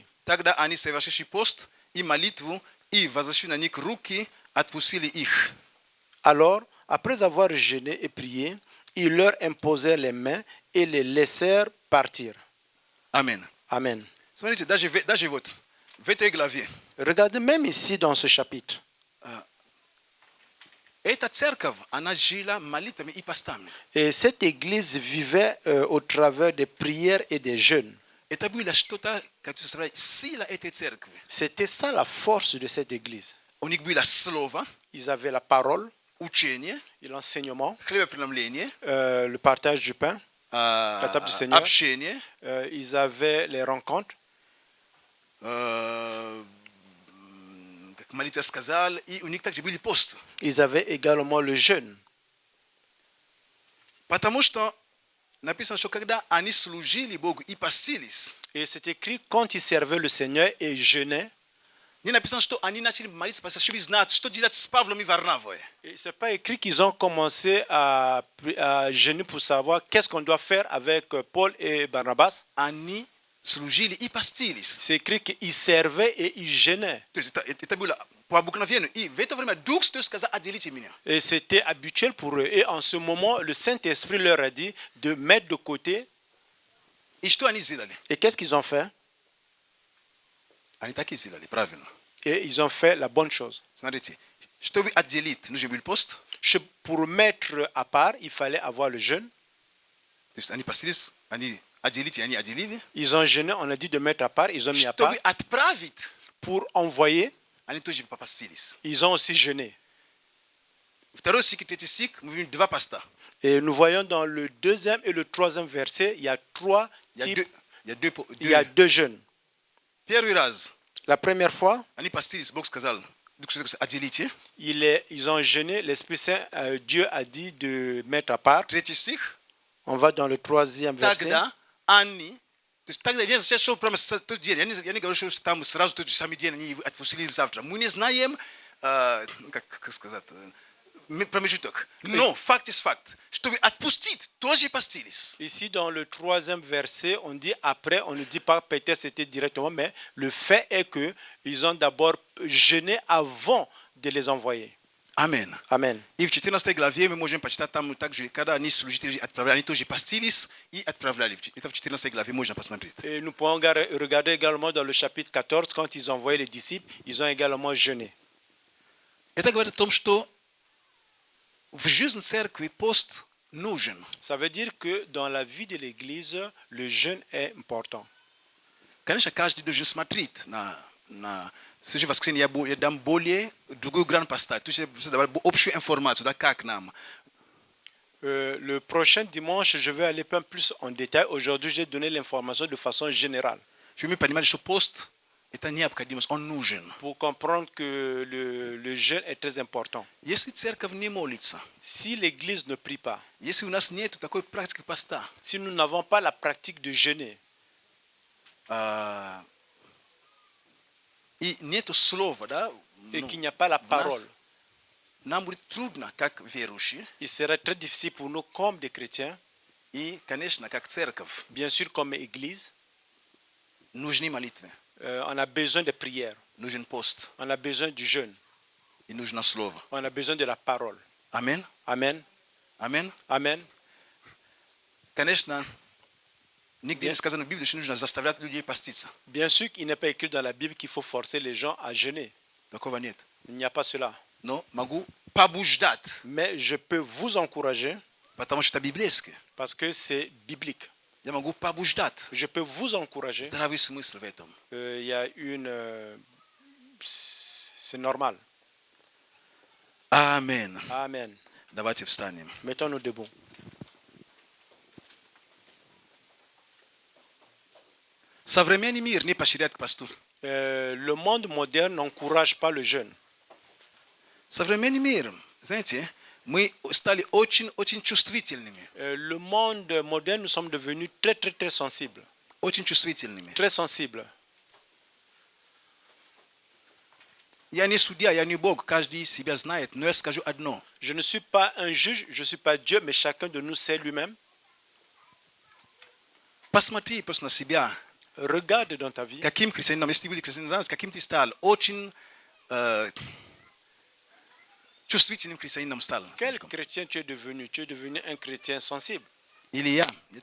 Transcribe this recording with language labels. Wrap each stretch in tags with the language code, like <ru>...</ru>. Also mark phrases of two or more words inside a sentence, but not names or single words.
<ru>Тогда они совершивши пост и молитву и возложив на них руки, отпустили их.</ru> <fr>Alors, après avoir jeûné et prié, ils leur imposèrent les mains et les laissèrent partir.</fr> <ru>Amen.</ru> <fr>Amen.</fr> <ru>Смотрите, даже вот в этой главе</ru> <fr>Regardez même ici dans ce chapitre.</fr> <ru>эта церковь, она жила молитвами и постами.</ru> <fr>Et cette église vivait au travers des prières et des jeûnes.</fr> <ru>Это было что-то, как сказать, сила этой церкви.</ru> <fr>C'était ça la force de cette église.</fr> <ru>У них было слово,</ru> <fr>Ils avaient la parole,</fr> <ru>учение,</ru> <fr>et l'enseignement,</fr> <ru>хлебопреломление,</ru> <fr>le partage du pain, la table du Seigneur.</fr> <ru>общение,</ru> <fr>Ils avaient les rencontres.</fr> <ru>как молитва сказал, и у них также были пост.</ru> <fr>Ils avaient également le jeûne.</fr> <ru>Потому что написано, что когда они служили Богу и постились,</ru> <fr>Et c'est écrit quand ils servaient le Seigneur et jeûnaient.</fr> <ru>не написано, что они начали молиться, потому что знать, что делать с Павлом и Варнавой.</ru> <fr>Et c'est pas écrit qu'ils ont commencé à jeûner pour savoir qu'est-ce qu'on doit faire avec Paul et Barnabas.</fr> <ru>Они служили и постились.</ru> <fr>C'est écrit qu'ils servaient et ils jeûnaient.</fr> <ru>То есть это было по обыкновению. И в это время Дух Святой сказал, отделите меня.</ru> <fr>Et c'était habituel pour eux. Et en ce moment, le Saint-Esprit leur a dit de mettre de côté.</fr> <ru>И что они сделали?</ru> <fr>Et qu'est-ce qu'ils ont fait?</fr> <ru>Они так и сделали, правильно.</ru> <fr>Et ils ont fait la bonne chose.</fr> <ru>Смотрите, чтобы отделить, нужен был пост.</ru> <fr>Pour mettre à part, il fallait avoir le jeûne.</fr> <ru>То есть они постились, они отделить, и они отделили.</ru> <fr>Ils ont jeûné, on a dit de mettre à part, ils ont mis à part.</fr> <ru>Чтобы отправить,</ru> <fr>Pour envoyer,</fr> <ru>они тоже попастились.</ru> <fr>ils ont aussi jeûné.</fr> <ru>Второй стих, третий стих, мы видим два поста.</ru> <fr>Et nous voyons dans le deuxième et le troisième verset, il y a trois types, il y a deux jeûnes.</fr> <ru>Первый раз</ru> <fr>La première fois,</fr> <ru>они постились, Бог сказал, Дух Святой сказал, отделите.</ru> <fr>ils ont jeûné, l'Esprit Saint, Dieu a dit de mettre à part.</fr> <ru>Третий стих.</ru> <fr>On va dans le troisième verset.</fr> <ru>Тогда они, то есть тогда я сейчас шел прямо с тот день, я не говорю, что там сразу тот же самый день они отпустили завтра. Мы не знаем, как сказать, промежуток. Но факт есть факт. Чтобы отпустить, тоже постились.</ru> <fr>Ici, dans le troisième verset, on dit après, on ne dit pas peut-être c'était directement, mais le fait est que ils ont d'abord jeûné avant de les envoyer.</fr> <ru>Amen.</ru> <fr>Amen.</fr> <ru>И в 14 главе мы можем почитать там также, когда они служители отправляли, они тоже постились и отправляли. Это в 14 главе можно посмотреть.</ru> <fr>Et nous pouvons regarder également dans le chapitre 14, quand ils envoyaient les disciples, ils ont également jeûné.</fr> <ru>Это говорит о том, что в жизни церкви пост нужен.</ru> <fr>Ça veut dire que dans la vie de l'Église, le jeûne est important.</fr> <ru>Конечно, каждый должен смотреть на следующее воскресенье я дам более другую грань поставить. То есть давать общую информацию, да, как нам.</ru> <fr>Le prochain dimanche, je vais aller un peu plus en détail. Aujourd'hui, j'ai donné l'information de façon générale.</fr> <ru>Чтобы мы понимали, что пост это необходимость, он нужен.</ru> <fr>Pour comprendre que le jeûne est très important.</fr> <ru>Если церковь не молится,</ru> <fr>Si l'Église ne prie pas,</fr> <ru>если у нас нет такой практики поста,</ru> <fr>si nous n'avons pas la pratique de jeûner,</fr> <ru>и нету слова, да,</ru> <fr>et qu'il n'y a pas la parole,</fr> <ru>нам будет трудно, как верующие,</ru> <fr>il serait très difficile pour nous comme des chrétiens,</fr> <ru>и, конечно, как церковь,</ru> <fr>bien sûr comme Église,</fr> <ru>нужны молитвы,</ru> <fr>on a besoin de prières,</fr> <ru>нужен пост,</ru> <fr>on a besoin du jeûne,</fr> <ru>и нужно слово.</ru> <fr>on a besoin de la parole.</fr> <ru>Amen.</ru> <fr>Amen.</fr> <ru>Amen.</ru> <fr>Amen.</fr> <ru>Конечно, нигде не сказано в Библии, что нужно заставлять людей поститься.</ru> <fr>Bien sûr qu'il n'est pas écrit dans la Bible qu'il faut forcer les gens à jeûner.</fr> <ru>Такого нет.</ru> <fr>Il n'y a pas cela.</fr> <ru>Но могу побуждать,</ru> <fr>Mais je peux vous encourager</fr> <ru>потому что это библейское.</ru> <fr>parce que c'est biblique.</fr> <ru>Я могу побуждать.</ru> <fr>Je peux vous encourager.</fr> <ru>Здравый смысл в этом.</ru> <fr>Il y a une... c'est normal.</fr> <ru>Amen.</ru> <fr>Amen.</fr> <ru>Давайте встанем.</ru> <fr>Mettons-nous debout.</fr> <ru>Современный мир не поощряет к посту.</ru> <fr>Le monde moderne n'encourage pas le jeûne.</fr> <ru>Современный мир, знаете, мы стали очень чувствительными.</ru> <fr>Le monde moderne, nous sommes devenus très, très, très sensibles.</fr> <ru>очень чувствительными.</ru> <fr>très sensibles.</fr> <ru>Я не судья, я не Бог, каждый себя знает, но я скажу одно.</ru> <fr>Je ne suis pas un juge, je ne suis pas Dieu, mais chacun de nous sait lui-même.</fr> <ru>Посмотри просто на себя.</ru> <fr>Regarde dans ta vie.</fr> <ru>Каким христианином, если ты будешь христианином, каким ты стал? Очень чувствительным христианином стал.</ru> <fr>Quel chrétien tu es devenu? Tu es devenu un chrétien sensible.</fr> <ru>Или я, нет</ru>